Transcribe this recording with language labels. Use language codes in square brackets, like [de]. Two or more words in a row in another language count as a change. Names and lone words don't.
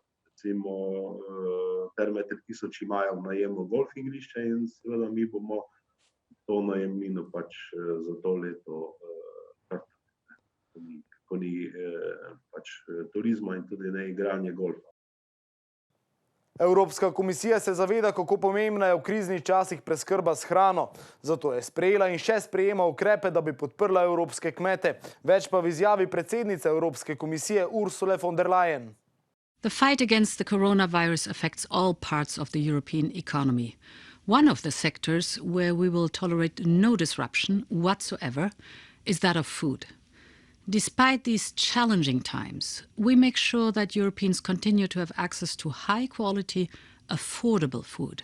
[sl] Recimo Terme 3000 imajo v najemu golf igrišče in seveda mi bomo to najemnino pač za to leto krtali, ko ni pač turizma in tudi ne igranje golfa. Evropska komisija se zaveda, kako pomembna je v kriznih časih preskrba s hrano. Zato je sprejela in še sprejema ukrepe, da bi podprla evropske kmete. Več pa v izjavi predsednice Evropske komisije Ursule von der Leyen. [en] The fight against the coronavirus affects all parts of the European economy. One of the sectors where we will tolerate no disruption whatsoever is that of food. Despite these challenging times, we make sure that Europeans continue to have access to high-quality, affordable food.